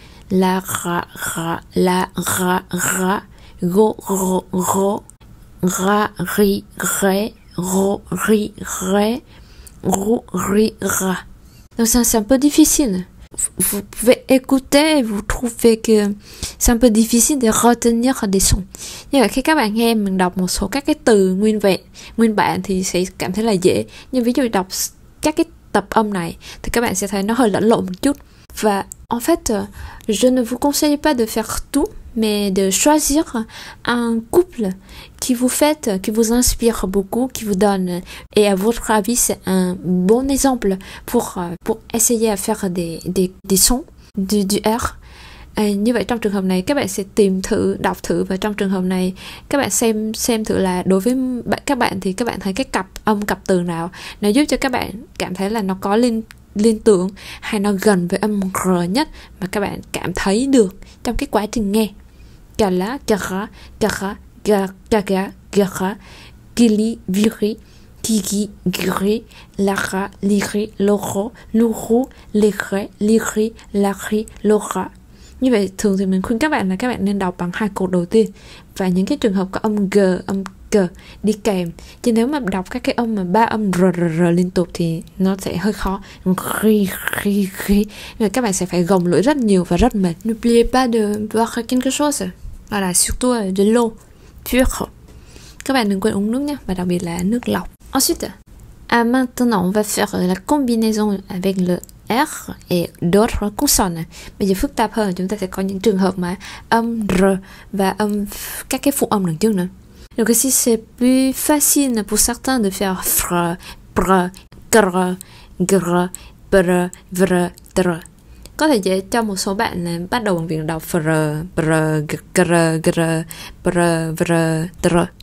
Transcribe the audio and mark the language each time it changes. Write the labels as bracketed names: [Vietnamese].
[French] la ra, go ro, ra ri ré, ro ri ré, ro ri ra. Donc ça c'est un peu difficile. Vous pouvez écouter et vous trouvez que c'est un peu difficile de retenir des sons. [Vietnamese] Nhưng mà khi các bạn nghe mình đọc một số các cái từ nguyên bản thì sẽ cảm thấy là dễ. Nhưng ví dụ đọc các cái tập âm này thì các bạn sẽ thấy nó hơi lẫn lộn một chút. [French] Và en fait, je ne vous conseille pas de faire tout, mais de choisir un couple qui vous inspire beaucoup, qui vous donne, et à votre avis c'est un bon exemple pour essayer à faire des sons du R. [Vietnamese] Như vậy trong trường hợp này các bạn sẽ tìm thử, đọc thử, và trong trường hợp này các bạn xem thử là đối với các bạn thì các bạn thấy cái cặp từ nào nó giúp cho các bạn cảm thấy là nó có liên tưởng hay nó gần với âm R nhất mà các bạn cảm thấy được trong cái quá trình nghe. [French] Gala, gara, gara, gaga, gara, gili, viri, gigi, giri, lara, liri, loro, luru, lire, liri, lari, lora. [Vietnamese] Như vậy thường thì mình khuyên các bạn là các bạn nên đọc bằng hai cột đầu tiên và những cái trường hợp có âm G, âm G đi kèm. Chứ nếu mà đọc các cái âm mà ba âm R liên tục thì nó sẽ hơi khó. Nhưng các bạn sẽ phải gồng lưỡi rất nhiều và rất mệt. [French] N'oubliez pas de boire quelque chose. Voilà, surtout de l'eau pure. [Vietnamese] Các bạn đừng quên uống nước nhé, và đặc biệt là nước lọc. [French] Ensuite, maintenant on va faire la combinaison avec le R et d'autres consonnes. [Vietnamese] Bây giờ phức tạp hơn, chúng ta sẽ có những trường hợp mà âm R và các cái phụ âm đằng trước nữa. [French] Donc ici c'est plus facile pour certains de faire fr, pr, gr, gr, br, vr, tr. [Vietnamese] Có thể dễ cho một số bạn là bắt đầu bằng việc đọc fr, pr, gr, gr, br, vr, tr.